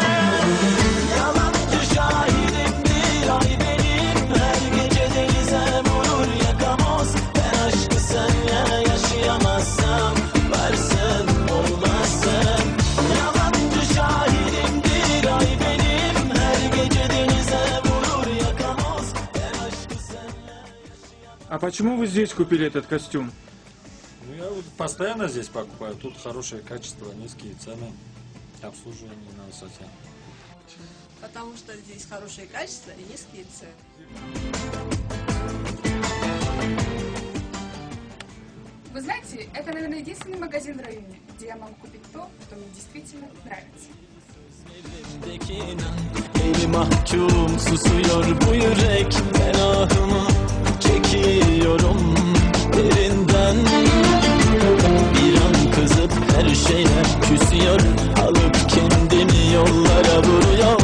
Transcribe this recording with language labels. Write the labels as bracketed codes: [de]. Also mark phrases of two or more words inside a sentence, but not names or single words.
[tr] Yalancı şahidimdir ay benim, her gece denize vurur yakamoz. Ben aşkı senle yaşayamazsam varsın olmazsın. Yalancı şahidimdir ay benim, her gece denize vurur yakamoz. Ben aşkı senle yaşayamazsam. [ru] А почему вы здесь купили этот костюм? Ну, я вот постоянно здесь покупаю. Тут хорошее качество, низкие цены, обслуживание на высоте. Потому что здесь хорошее качество и низкие цены. Вы знаете, это, наверное, единственный магазин в районе, где я могу купить то, что мне действительно нравится. [tr] Elimdeki inan, eli mahkum susuyor bu yürek. Ben ahımı çekiyorum derinden. Bir an kızıp her şeye küsüyor, alıp kendimi yollara vuruyor.